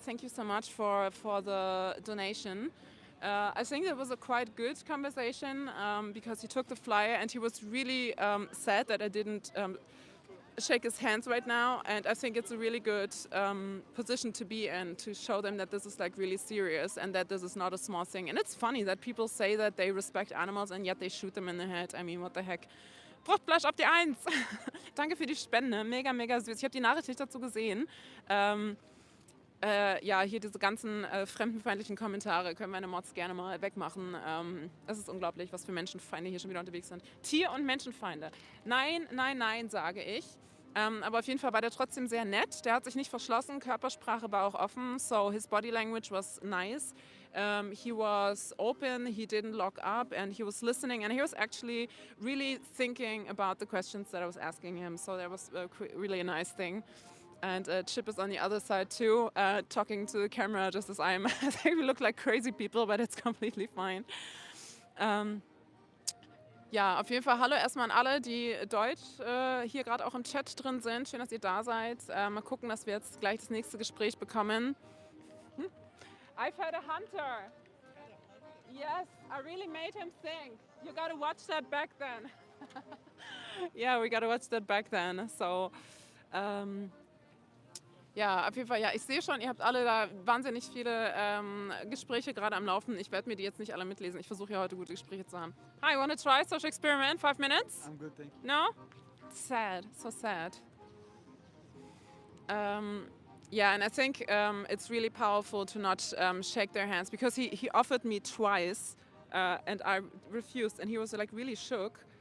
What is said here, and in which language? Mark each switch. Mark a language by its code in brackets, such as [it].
[en] Thank you so much for the donation. I think it was a quite good conversation because he took the flyer and he was really sad that I didn't shake his hands right now, and I think it's a really good position to be in, to show them that this is like really serious and that this is not a small thing. And it's funny that people say that they respect animals and yet they shoot them in the head. I mean, what the heck. [de] Fruchtfleisch auf die Eins. Danke für die Spende, mega, mega süß. Ich habe die Nachricht nicht dazu gesehen. Ja, hier diese ganzen fremdenfeindlichen Kommentare können meine Mods gerne mal wegmachen. Es ist unglaublich, was für Menschenfeinde hier schon wieder unterwegs sind. Tier- und Menschenfeinde. Nein, nein, nein, sage ich. Aber auf jeden Fall war der trotzdem sehr nett. Der hat sich nicht verschlossen, Körpersprache war auch offen. [en] So his body language was nice. He was open, he didn't lock up, and he was listening, and he was actually really thinking about the questions that I was asking him. So that was really a nice thing. And Chip is on the other side too, talking to the camera just as I am. I think we look like crazy people, but it's completely fine. [de] Ja, auf jeden Fall hallo erstmal an alle, die Deutsch hier gerade auch im Chat drin sind. Schön, dass ihr da seid. Mal gucken, dass wir jetzt gleich das nächste Gespräch bekommen. [en] I've had a hunter. Yes, I really made him think. You gotta watch that back then. Yeah, we gotta watch that back then. [de] So, ja, auf jeden Fall, ja, ich sehe schon, ihr habt alle da wahnsinnig viele Gespräche gerade am Laufen. Ich werde mir die jetzt nicht alle mitlesen. Ich versuche ja heute gute Gespräche zu haben. [en] Hi, want to try social experiment? 5 minutes? I'm good, thank you. No? Sad, so sad. Yeah, and I think it's really powerful to not shake their hands, because he offered me twice and I refused, and he was like really shook.